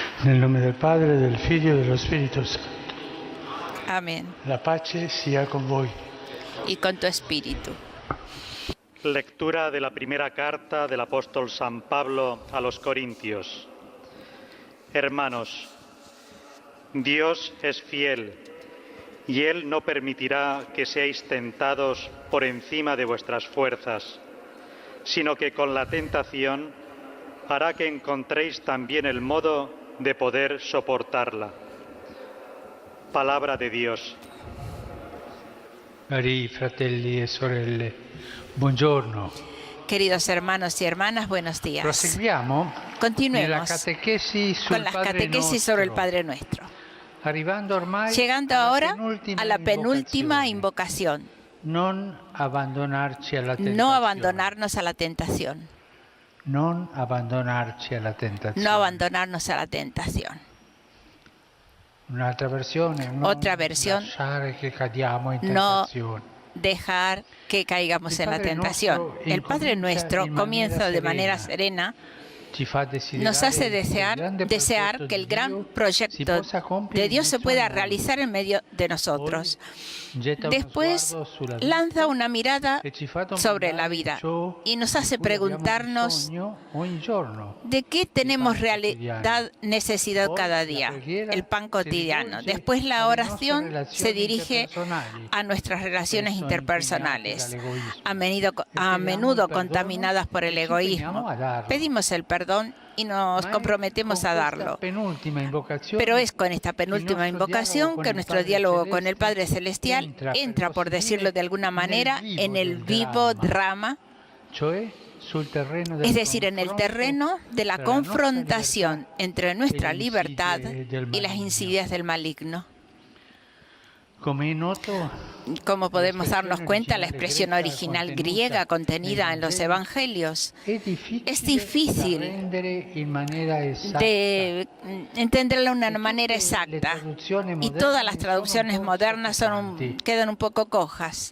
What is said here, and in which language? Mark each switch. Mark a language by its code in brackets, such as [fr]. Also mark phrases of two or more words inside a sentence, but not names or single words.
[it] Nel nome del Padre, del Figlio e dello Spirito Santo. [es] Amén. [it] La pace sia con voi. [es] Y con tu espíritu. Lectura de la primera carta del apóstol San Pablo a los Corintios. Hermanos, Dios es fiel y Él no permitirá que seáis tentados por encima de vuestras fuerzas, sino que con la tentación hará que encontréis también el modo de poder soportarla. Palabra de Dios. [it] Cari fratelli e sorelle, buongiorno. [es] Queridos hermanos y hermanas, buenos días. [it] Proseguiamo [es] Continuemos [it] nella catechesi sul [es] con las [it] Padre [es] catequesis sobre el [it] Nostro, [es] Padre Nuestro. [it] arrivando ormai [es] Llegando [it] alla [es] ahora [it] penultima [es] a la penúltima [it] invocazione. [es] invocación. [it] Non abbandonarci alla tentazione. [es] No abandonarnos a la tentación. [it] Non abbandonarci alla tentazione. [es] No abandonarnos a la tentación. [it] Un'altra versione, non [es] Otra versión, [it] lasciare che cadiamo in [es] no [it] tentazione. [es] dejar que caigamos El en la Padre tentación. Nuestro El Padre [it] incomincia [es] Nuestro en comienza manera de manera serena. serena, [it] Ci fa desiderare [es] nos hace [it] che il grande [es] desear [it] progetto [es] que el [it] di [es] gran [it] Dio si [es] proyecto [it] possa compiere [es] de [it] in [es] Dios se [it] mezzo [es] pueda [it] a noi. [es] realizar en medio de nosotros. [it] Getta uno [es] Después [it] sguardo sulla vita [es] lanza una mirada [it] e ci fa [es] sobre [it] domandare [es] la vida [it] ciò [es] y nos hace [it] di cui abbiamo [es] preguntarnos [it] bisogno ogni giorno. [es] de qué tenemos cotidiano. necesidad Hoy cada [it] la [es] día, [it] preghiera [es] el pan [it] si [es] cotidiano. [it] rivolge [es] Después la [it] alle nostre [es] oración [it] relazioni [es] se dirige [it] interpersonali, [es] a nuestras relaciones [it] spesso [es] interpersonales, [it] inquinate dall'egoismo. [es] a menudo el perdono contaminadas por el [it] e ci impegniamo [es] egoísmo. [it] a darlo. [es] Pedimos el perdón y nos [it] Ma è [es] comprometemos [it] con [es] a [it] questa [es] darlo. [it] penultima invocazione [es] Pero es con esta penúltima [it] il nostro [es] invocación [it] dialogo [es] que [it] con il [es] nuestro [it] Padre [es] diálogo con el Padre Celestial Celestial [it] entra, [es] entra, [it] per [es] por [it] così [es] decirlo [it] dire, [es] de alguna manera, en el [it] del vivo dramma. [es] drama, [it] Cioè sul terreno del [es] es decir, en el [it] confronto [es] terreno de la [it] tra la nostra [es] confrontación [it] libertà [es] entre nuestra [it] e le [es] libertad [it] insidie del [es] y las [it] maligno. [es] insidias del maligno. [it] Come è noto, [es] Como podemos la darnos cuenta, la expresión expresión original griega contenida en los evangelios es difícil de entenderla de una manera exacta y todas las traducciones modernas quedan un poco cojas.